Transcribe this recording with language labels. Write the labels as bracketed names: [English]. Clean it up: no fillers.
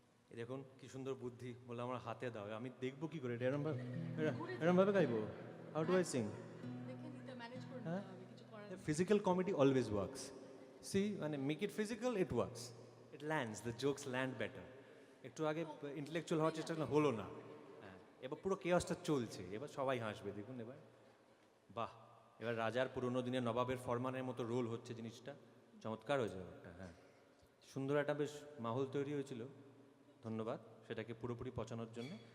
[Bangla] এই দেখুন কি সুন্দর বুদ্ধি, বলে আমার হাতে দাও, আমি দেখবো কি করে, এরম ভাবে গাইবো? [English] How do I sing? [Bangla] দেখে নিতে ম্যানেজ করে হ্যাঁ? নিতে হবে, কিছু করার নেই। [English] Physical comedy always works. See, মানে make it physical, it works. It lands, the jokes land better. [Bangla] একটু আগে ইন্টেলেকচুয়াল হওয়ার চেষ্টা করলাম, হলো না। হ্যাঁ, এবার পুরো কেয়াসটা চলছে, এবার সবাই হাসবে, দেখুন এবার। বাহ, এবার রাজার পুরোনো দিনের নবাবের ফরমানের মতো রোল হচ্ছে জিনিসটা, চমৎকার হয়েছে ব্যাপারটা। হ্যাঁ, সুন্দর একটা বেশ মাহৌল তৈরি হয়েছিল, ধন্যবাদ সেটাকে পুরোপুরি পচানোর জন্য।